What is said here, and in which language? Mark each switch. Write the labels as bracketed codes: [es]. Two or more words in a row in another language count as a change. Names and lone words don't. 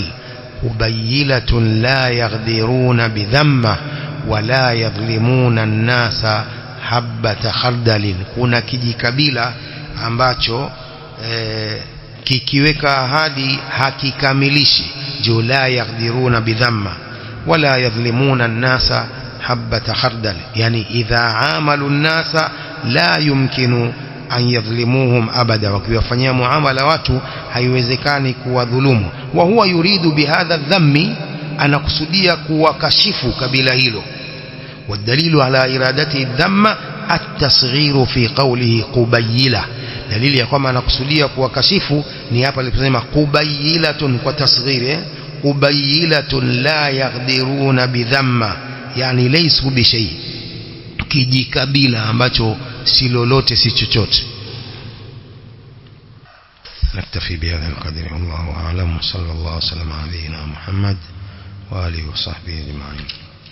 [ar] قبيلة لا يغدرون بذمة ولا يظلمون الناس حبة خردل, [sw] kuna kijikabila ambacho kikiweka ahadi hakikamilishi, [ar] جو لا يقدرون بذمة ولا يظلمون الناس حبة خردل يعني إذا عاملوا الناس لا يمكن أن يظلموهم أبدا وكيفanyia [sw] muamala watu haiwezekani kuwadhulumu [ar] وهو يريد بهذا الذم [sw] anakusudia kuwakashifu kabila hilo [ar] والدليل على إرادته الذم التصغير في قوله قبيلة [sw] dalili ya kwamba anakusudia kuwakashifu ni hapa aliposema qubaylatun kwa tasghir [ar] قبيلة لا يقدرون بذمة يعني ليسوا بشيء [sw] kijikabila ambacho si lolote si chochote. [ar] نكتفي بهذا القدر والله أعلم صلى الله وسلم على نبينا محمد وآله وصحبه أجمعين.